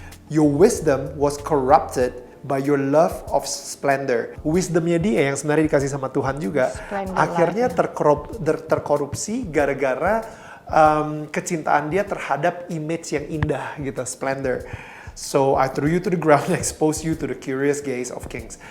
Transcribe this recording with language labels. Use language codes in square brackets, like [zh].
[en] Your wisdom was corrupted by your love of splendor. [id] Wisdomnya dia yang sebenarnya dikasih sama Tuhan juga, akhirnya terkorupsi gara-gara kecintaan dia terhadap image yang indah gitu, splendor. [en] So I threw you to the ground and exposed you to the curious gaze of kings.